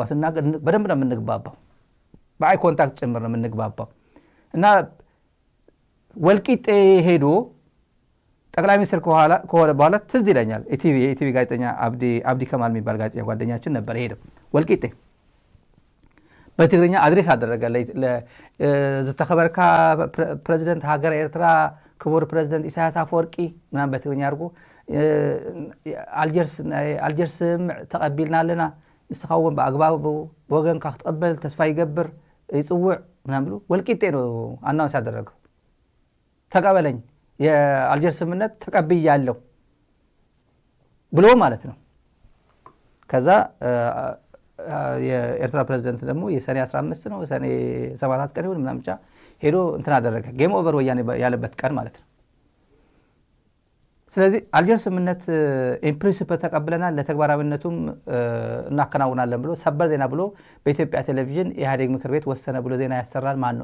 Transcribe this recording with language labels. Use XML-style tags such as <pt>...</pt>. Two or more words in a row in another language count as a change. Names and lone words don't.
<am>ስናገር በደንብ ነው የምንግባባው፣</am> <en>eye contact</en> <am>ጭምር ነው የምንግባባው። እና ወልቂጤ ሄዶ ጠቅላይ ሚኒስትር ከሆነ በኋላ ትዝ ይለኛል የኢቲቪ ጋዜጠኛ አብዲ ከማል የሚባል ጋዜጠኛ ጓደኛችን ነበር። ሄደው ወልቂጤ በትግርኛ አድሬስ አደረገ።</am> <ti>ዝተኸበርካ ፕሬዚደንት ሃገር ኤርትራ ክቡር ፕሬዚደንት ኢሳያስ አፈወርቂ</ti> <am>ምናምን በትግርኛ አድርጎ</am> <ti>አልጀርስ ተቀቢልና ኣለና ንስኻውን በአግባቡ ወገንካ ክትቀበል ተስፋ ይገብር ይጽውዕ</ti> <am>ምናምን ብሎ ወልቂጤ ነው አናውንስ ያደረገው። ተቀበለኝ የአልጀርስ ስምምነት ተቀብያለሁ ብሎ ማለት ነው። ከዛ የኤርትራ ፕሬዝዳንት ደግሞ የሰኔ 15 ነው ሰኔ 7 ቀን ይሁን ምናምን ብቻ ሄዶ እንትን አደረገ።</am> <en>game over</en> <am>ወያኔ ያለበት ቀን ማለት ነው። ስለዚህ አልጀርስ ስምምነት ኢንፕሪንሲፕል ተቀብለናል፣ ለተግባራዊነቱም እናከናውናለን ብሎ ሰበር ዜና ብሎ በኢትዮጵያ ቴሌቪዥን የኢህአዴግ ምክር ቤት ወሰነ ብሎ ዜና ያሰራል። ማን ነው?</am>